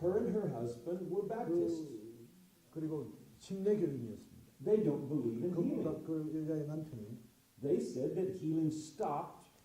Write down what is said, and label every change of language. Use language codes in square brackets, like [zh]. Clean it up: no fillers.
[en] Her and her husband were Baptists. [ko] 그리고 침례 교인이었습니다. [en] They don't believe in healing. [ko] 그 여자의 남편이 [en] They said that healing stopped